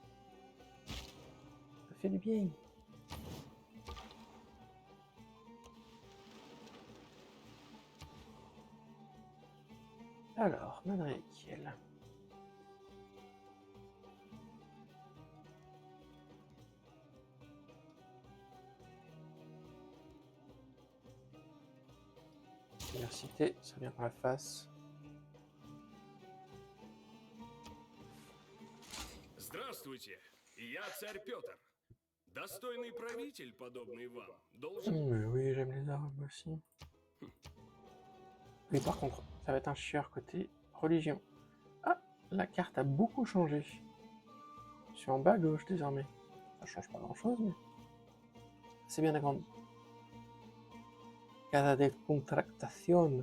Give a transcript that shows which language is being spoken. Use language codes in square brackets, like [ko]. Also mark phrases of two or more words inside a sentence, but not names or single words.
[fr] Ça fait du bien. Alors, Madriakiel. Diversité, ça vient par la face. [ru] Здравствуйте, я царь Петр. Достойный правитель, подобный вам, должен... [fr] Mais oui, j'aime les armes aussi. Mais par contre, ça va être un chieur côté religion. Ah, la carte a beaucoup changé. Je suis en bas à gauche désormais. Ça change pas grand chose, mais c'est bien agrandi. Casa de contractación.